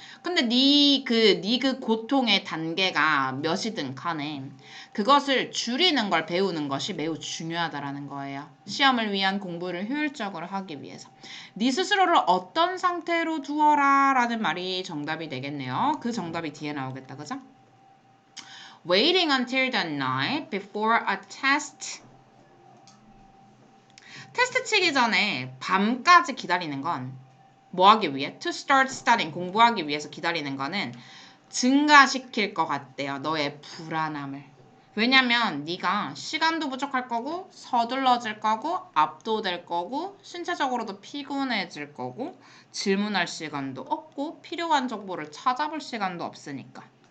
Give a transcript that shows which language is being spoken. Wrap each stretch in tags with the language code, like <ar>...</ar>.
<ko>근데 네 그 고통의 단계가 몇이든 간에 그것을 줄이는 걸 배우는 것이 매우 중요하다라는 거예요. 시험을 위한 공부를 효율적으로 하기 위해서. 네 스스로를 어떤 상태로 두어라 라는 말이 정답이 되겠네요. 그 정답이 뒤에 나오겠다. 그죠?</ko> <en>Waiting until the night before a test.</en> <ko>테스트 치기 전에 밤까지 기다리는 건 뭐 하기 위해?</ko> <en>To start studying.</en> <ko>공부하기 위해서 기다리는 거는 증가시킬 것 같대요. 너의 불안함을. 왜냐면 네가 시간도 부족할 거고 서둘러질 거고 압도될 거고 신체적으로도 피곤해질 거고 질문할 시간도 없고 필요한 정보를 찾아볼 시간도 없으니까.</ko>